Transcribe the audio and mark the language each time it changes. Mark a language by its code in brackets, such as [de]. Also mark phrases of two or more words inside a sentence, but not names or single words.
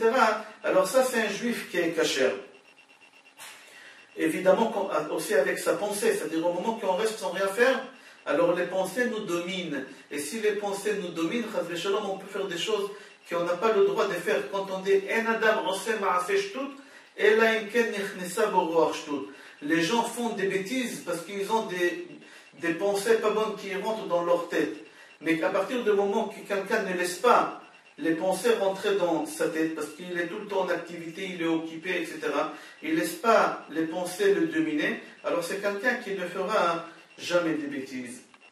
[fr] Alors ça, c'est un juif qui est kasher. Évidemment, aussi avec sa pensée, c'est-à-dire au moment qu'on reste sans rien faire, alors les pensées nous dominent. Et si les pensées nous dominent, on peut faire des choses qu'on n'a pas le droit de faire. Quand on dit « [he] אין אדם עושה מעשה שטות, אלא אם כן נכנסה בו רוח שטות [fr] » Les gens font des bêtises parce qu'ils ont des pensées pas bonnes qui rentrent dans leur tête. Mais qu'à partir du moment que quelqu'un ne laisse pas les pensées rentrer dans sa tête, parce qu'il est tout le temps en activité, il est occupé, etc., il ne laisse pas les pensées le dominer, alors c'est quelqu'un qui ne fera jamais des bêtises.